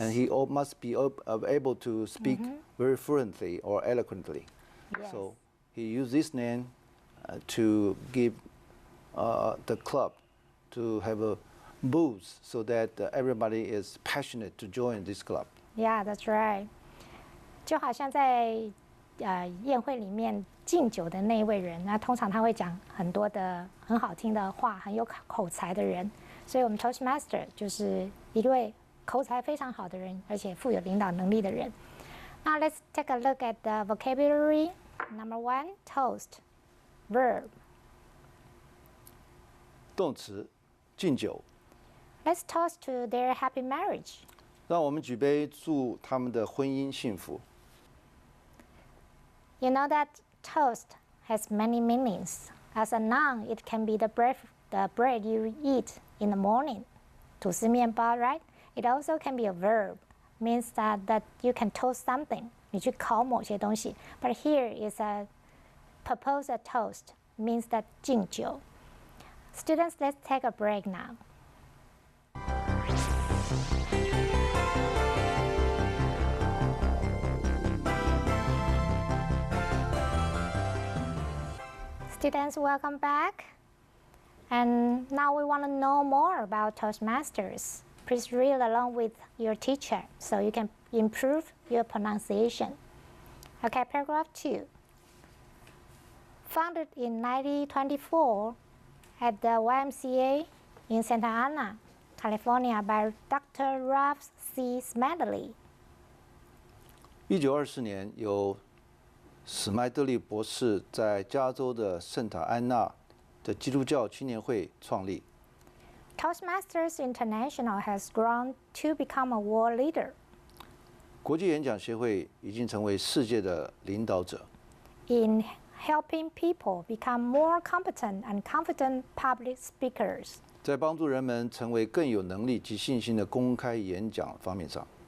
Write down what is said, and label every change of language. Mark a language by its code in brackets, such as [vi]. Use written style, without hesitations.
[en] And he must be able to speak very fluently or eloquently. Yes. So he used this name to give the club to have a boost so that everybody is passionate to join this club. Yeah, that's right. [zh] 就好像在宴会里面敬酒的那一位人，那通常他会讲很多的很好听的话，很有口才的人。所以我们 Toastmaster 就是一位口才非常好的人，而且富有领导能力的人。 [en] Now let's take a look at the vocabulary. Number 1, toast, verb. [zh] 动词，敬酒。 [en] Let's toast to their happy marriage. [zh] 让我们举杯祝他们的婚姻幸福。 [en] You know that toast has many meanings. As a noun, it can be the bread you eat in the morning, [zh] 吐司面包, [en] right? It also can be a verb, means that you can toast something. [zh] 你去烤某些东西. [en] But here is a propose a toast, means that 敬酒. Students, let's take a break now. Students, welcome back. And now we want to know more about Toastmasters. Please read along with your teacher so you can improve your pronunciation. Okay, paragraph 2. Founded in 1924 at the YMCA in Santa Ana, California by Dr. Ralph C. Smedley. [zh] 1924年，由史麦德利博士在加州的圣塔安娜的基督教青年会创立。 [en] Toastmasters International has grown to become a world leader [zh] 国际演讲协会已经成为世界的领导者， [en] in helping people become more competent and confident public speakers. [zh] 在帮助人们成为更有能力及信心的公开演讲方面上。